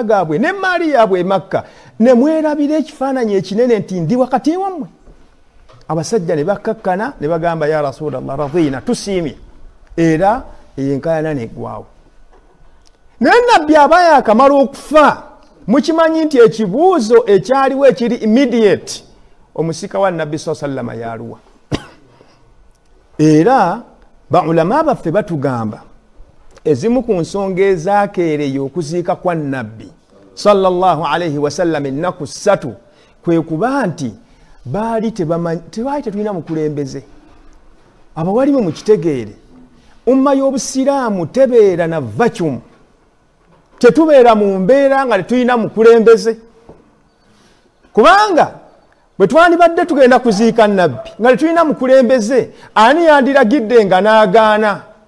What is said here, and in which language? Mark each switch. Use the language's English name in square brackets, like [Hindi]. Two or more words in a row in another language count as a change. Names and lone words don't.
[Ganda] gaabwe n'emmaali yaabwe e Makka ne mwerabira ekifaananyi ekinene nti ndi wakati wammwe abasajja ne bakkakkana ne bagamba [Arabic] يا رسول الله [Ganda] radina tusiimye era enkayana neggwaawo naye Nabbi aba yaakamala okufa mukimanyi nti ekibuuzo ekyaliwo ekiri immediate omusika wa Nabbi [Arabic] صلى الله عليه وسلم [Ganda] yaluwa era baulama baffe batugamba ezimu ku nsonga ezaakeereyo okuziika kwa Nabbi sallallahu [Arabic] عليه وسلم [Ganda] ennaku 3 kwe kuba nti baali tetulina mukulembeze abawalimu mukitegeere umma y'obusiraamu tebeera na vacuum tetubeera mu mbeera nga tetulina mukulembeze kubanga bwe twandibadde tugenda kuziika Nabbi nga tetulina mukulembeze ani yandiragidde nga n'agaana